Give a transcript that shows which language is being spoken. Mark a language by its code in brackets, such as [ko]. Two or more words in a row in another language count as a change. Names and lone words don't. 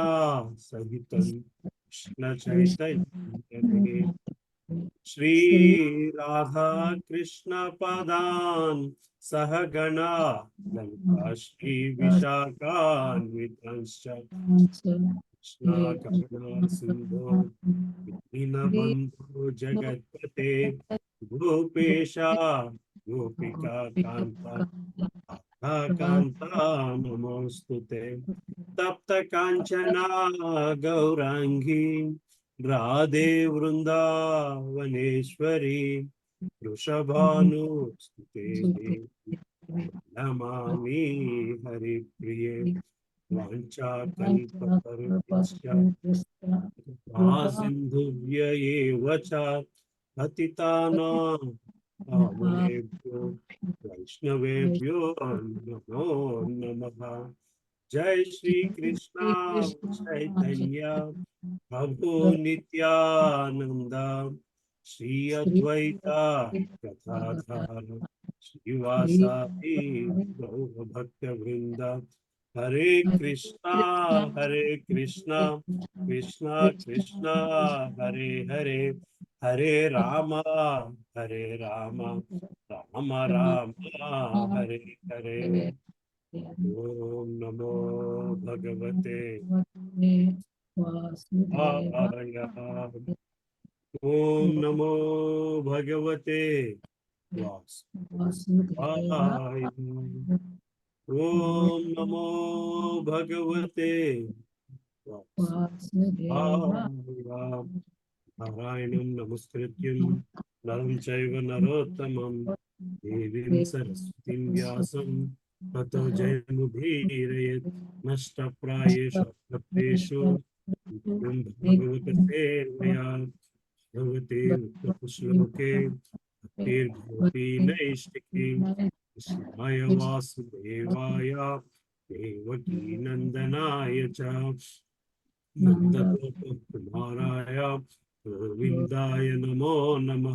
[sa] సహితం కృష్ణ చైతన్య శ్రీ రాధా కృష్ణ పదాన్ సహగణా లలితా శ్రీ విశాఖాన్వితాంశ్చ కృష్ణ కరుణా సింధో దీనబంధో జగత్పతే గోపేశ గోపికా కాంత కాంతా నమోస్తుతే. తప్త కాంచనా గౌరాంగీ రాధే వృందావనేశ్వరి వృషభానుస్తుతే నమామి హరిప్రియే. వాంఛాకల్పతరుభ్యశ్చ సింధుభ్య ఏవ చ పతితానాం పావనేభ్యో వైష్ణవేభ్యో నమో నమః. జై శ్రీ కృష్ణ చైతన్య ప్రభు నిత్యానంద శ్రీ అద్వైత గదాధర శ్రీవాసాది గౌరభక్త వృంద హరే కృష్ణ హరే కృష్ణ కృష్ణ కృష్ణ హరే హరే హరే రామ హరే రామ రామ రామ హరే హరే. ఓం నమో భగవతే వాసుదేవాయ. ఓం నమో భగవతే వాసుదేవాయ. ఓం నమో భగవతే వాసుదేవాయ. నారాయణం నమస్కృత్యం నరం చైవ నరోత్తమం దేవీం సరస్వతీం వ్యాసం తతో జయముదీరయేత్. నష్టప్రాయేషు అప్రప్యేషు భగవతే భగవతే ఉత్తరశ్లోకే భక్తిర్భవతి నైష్టికీ. కృష్ణాయ వాసుదేవాయ దేవకీ నందనాయ చ నందగోపకుమారాయ గోవిందాయ నమో నమః.